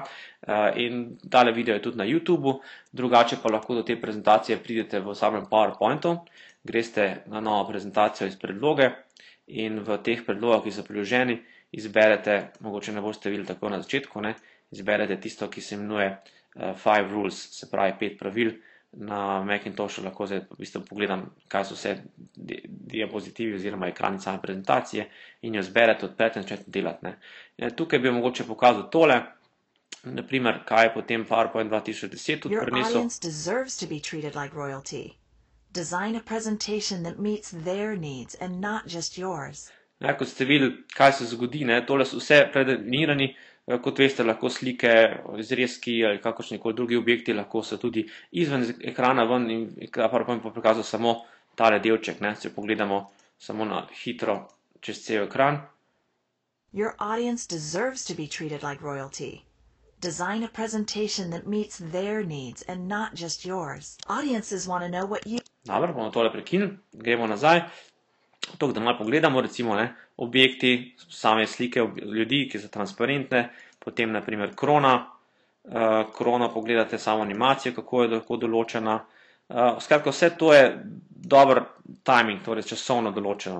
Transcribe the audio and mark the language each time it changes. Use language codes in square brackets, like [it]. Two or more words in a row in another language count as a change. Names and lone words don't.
[sl] In tale video je tudi na YouTubeu, drugače pa lahko do te prezentacije pridete v samem PowerPointu, greste na novo prezentacijo iz predloge in v teh predlogah, ki so priloženi, izberete, mogoče ne boste videli tako na začetku, izberete tisto, ki se imenuje 5 rules, se pravi 5 pravil. Na Macintoshu lahko zdaj v bistvu pogledam, kaj so vse diapozitivi oziroma ekrani same prezentacije in jo zberete, odprete in začnete delati. Tukaj bi mogoče pokazal tole, naprimer, kaj je potem PowerPoint 2010 tudi prinesel. [en] Your audience deserves to be treated like royalty. Design a presentation that meets their needs and not just yours. [sl] Kot ste videli, kaj se zgodi, tole so vse predefinirani. Kot veste, lahko slike, izrezki ali kakršnikoli drugi objekti lahko so tudi izven ekrana ven in PowerPoint pa prikazal samo tale delček. Če pogledamo samo na hitro čez cel ekran. [en] Your audience deserves to be treated like royalty. Design a presentation that meets their needs and not just yours. Audiences want to know what you... [sl] Dobro, bomo tole prekinili, gremo nazaj. To, da malo pogledamo, recimo objekti, same slike ljudi, ki so transparentne, potem naprimer krona, pogledate samo animacijo, kako je lahko določena. Skratka, vse to je dober timing, torej časovno določeno.